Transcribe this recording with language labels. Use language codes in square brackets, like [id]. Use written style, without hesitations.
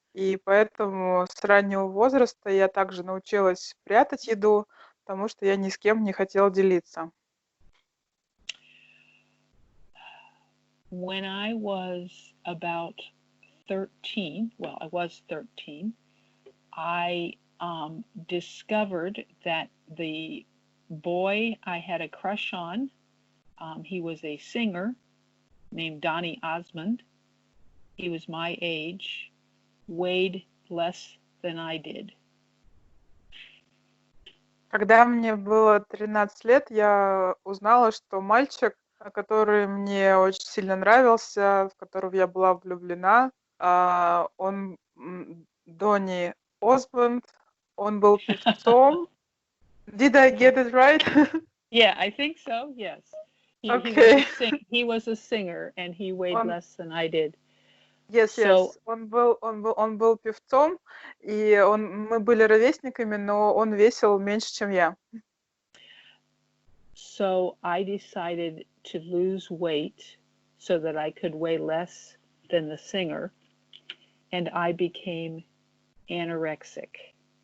[ru] И поэтому с раннего возраста я также научилась прятать еду, потому что я ни с кем не хотела делиться. [en] When I was about 13, I was 13, I discovered that the boy I had a crush on, he was a singer named Donny Osmond. He was my age, weighed less than I did. [ru] Когда мне было 13 лет, я узнала, что мальчик, который мне очень сильно нравился, в которого я была влюблена, он Донни Осмонд, он был певцом. [en] Did I get it right? Yeah, I think so, yes. Okay. He was a singer, and he weighed less than I did. Yes, yes. [ru] Он был певцом, и мы были ровесниками, но он весил меньше, чем я. [en] So I decided to lose weight so that I could weigh less than the singer, and I became anorexic.